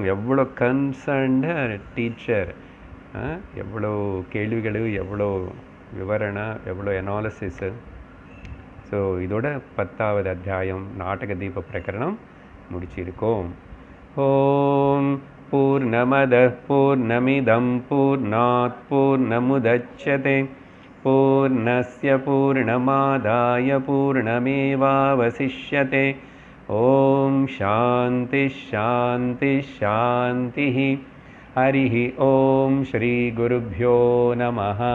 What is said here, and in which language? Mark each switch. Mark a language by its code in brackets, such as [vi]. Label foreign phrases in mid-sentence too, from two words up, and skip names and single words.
[ta] எவ்வளோ [en] concerned teacher, [ta] எவ்வளோ கேள்விகள், எவ்வளோ விவரணை, எவ்வளோ அனாலிசிஸு. ஸோ இதோட 10வது அத்தியாயம் நாடக தீப பிரகரணம் முடிச்சிருக்கோம். [sa] ॐ पूर्णमदः पूर्णमिदं पूर्णात् पूर्णमुदच्यते पूर्णस्य पूर्णमादाय पूर्णमेवावशिष्यते। ॐ शान्ति शान्ति शान्तिः। हरिः ॐ श्रीगुरुभ्यो नमः।